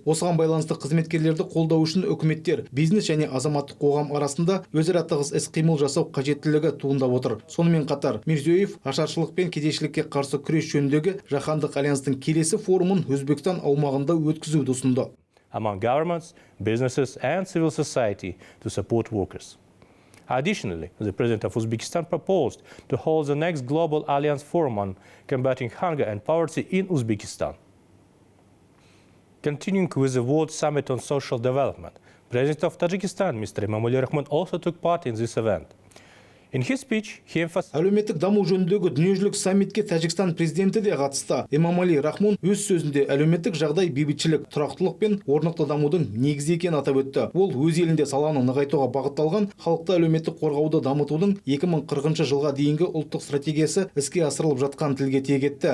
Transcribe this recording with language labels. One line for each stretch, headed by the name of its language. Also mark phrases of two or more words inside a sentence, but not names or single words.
Kazakh: Осыған байланысты қызметкерлерді қолдау үшін үкіметтер, бизнес және азаматтық қоғам арасында өзара тығыз іс-қимыл жасау қажеттілігі туындап отыр. Сонымен қатар Мирзиёев ашаршылық пен кедейшілікке қарсы күрес жөніндегі жаһандық альянстың келесі форумын Өзбекстан аумағында өткізуді ұсынды.
English: Among governments, businesses and civil society to support workers. Additionally, the President of Uzbekistan proposed to hold the next Global Alliance Forum on combating hunger and poverty in Uzbekistan. Continuing with the World Summit on Social Development, President of Tajikistan, Mr. Emomali Rahmon, also took part in this event. In his speech, he emphasized
Kazakh: Әлеуметтік даму жөніндегі дүниежүзілік саммитке Тәжікстан президенті де қатысты. Эмомали Рахмон өз сөзінде әлеуметтік жағдай бейбітшілік, тұрақтылық пен орнықты дамудың негізі екенін атап өтті. Ол өз елінде саланы нығайтуға бағытталған халықты әлеуметтік қорғауды дамытудың 2040 жылға дейінгі ұлттық стратегиясы іске асырылып жатқан тілге тиек етті.